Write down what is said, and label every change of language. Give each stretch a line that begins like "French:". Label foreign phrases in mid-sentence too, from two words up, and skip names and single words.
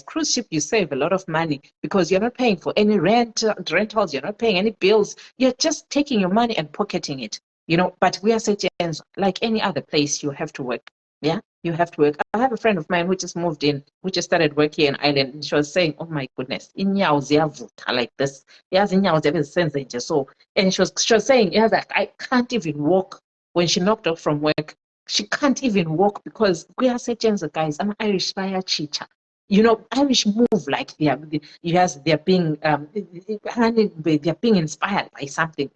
English: Cruise ship, you save a lot of money because you're not paying for any rentals, you're not paying any bills. You're just taking your money and pocketing it, you know. But we are citizens, like any other place. You have to work. Yeah, you have to work. I have a friend of mine who just moved in, who just started working in Ireland, and she was saying, "Oh my goodness,
North Ndebele: inyawo ziyavuta
English: like this. Yes,
North Ndebele: inyawo ziyabe so."
English: And she was saying, "Yeah, that I can't even walk." When she knocked off from work, she can't even walk because we are such guys. I'm Irish fire chicha. You know, Irish move like they're being they're being inspired by something.